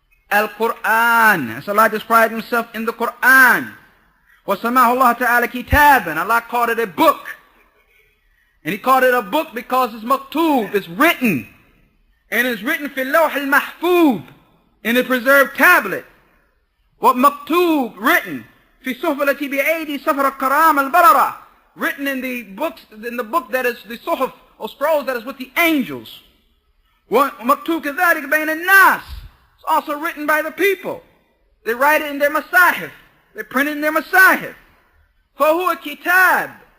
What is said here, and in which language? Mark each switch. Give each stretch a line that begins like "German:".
English: Al-Qur'an. As Allah described himself in the Qur'an.
Arabic: وَسَمَاهُ اللَّهُ تَعَالَى كِتَابًا.
English: Allah called it a book. And he called it a book because it's maktub, it's written. And it's written
Arabic: في اللوح المحفوظ,
English: in a preserved tablet. What maktub, written.
Arabic: في صحف التي بأيدي سفر الكرام البررة.
English: Written in the book that is the suhuf, or scrolls that is with the angels.
Arabic: ومكتوب كذلك بين الناس.
English: It's also written by the people. They write it in their masahif. They print it in their masahif.
Arabic: فهو
English: kitab.